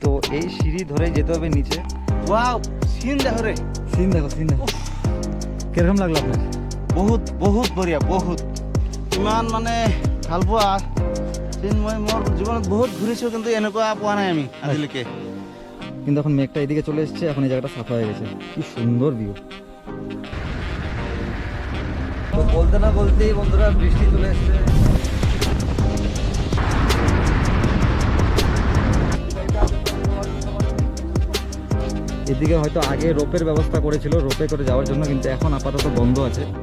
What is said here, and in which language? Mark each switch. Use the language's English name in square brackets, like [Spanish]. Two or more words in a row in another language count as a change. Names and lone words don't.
[Bangla] এই সিঁড়ি ধরে যেতে হবে নিচে। ওয়াও, সিন দেখো রে, সিন দেখো, সিন দেখো। কিরকম লাগলো আপনার? [Hindi] बहुत बहुत बढ़िया, [Assamese] বহুত ইমান মানে ভাল পোৱা চিন মই মোৰ জীৱনত বহুত ঘূৰিছোঁ, কিন্তু এনেকুৱা পোৱা নাই আমি আজিলৈকে। [Bangla] কিন্তু এখন মেঘটা এদিকে চলে এসেছে, এখন এই জায়গাটা সাফা হয়ে গেছে। কি সুন্দর ভিউ। তো বলতে না বলতেই বন্ধুরা বৃষ্টি চলে এসেছে। এদিকে হয়তো আগে রোপের ব্যবস্থা করেছিল, রোপে করে যাওয়ার জন্য, কিন্তু এখন আপাতত বন্ধ আছে।